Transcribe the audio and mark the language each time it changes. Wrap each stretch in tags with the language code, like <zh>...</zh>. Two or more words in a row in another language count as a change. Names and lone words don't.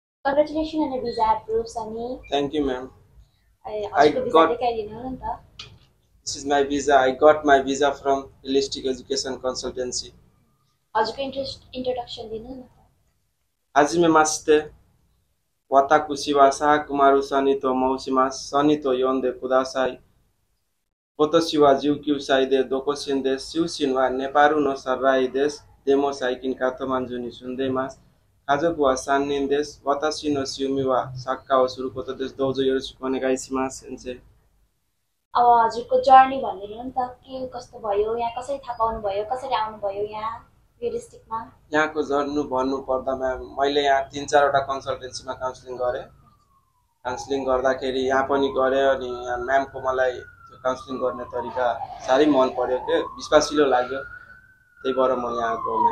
<en>Congratulations on your visa approved, Sunny. Thank you, ma'am. I got this is my visa. I got my visa from Realistic Education Consultancy.</en> <ne>Introduction din.</ne> <ja>はじめまして. Watakushi wa Sakumaru Sani to moushimasu. Sani と呼んでください。私は 19歳で独身です。出身はネパールのサライです。でも最近カトマンズに住んでいます。家族は3人です。私の趣味はサッカーをすることです。どうぞよろしくお願いします。先生。</ja> <ne>अब हजुरको जर्नी भनिदिनु नि त के कस्तो भयो यहाँ कसरी थाहा पाउनु भयो कसरी आउनु भयो यहाँ रियलिस्टिकमा यहाँको जर्नी भन्नु पर्दामा मैले यहाँ 3-4 वटा कन्सल्टेन्सीमा काउन्सिलिङ गरे काउन्सिलिङ गर्दाखेरि यहाँ पनि गरे अनि यहाँ म्यामको मलाई त्यो काउन्सिलिङ गर्ने तरिका साह्रै मन पर्यो के विश्वासिलो लाग्यो त्यही भएर म यहाँ आएको हो</ne>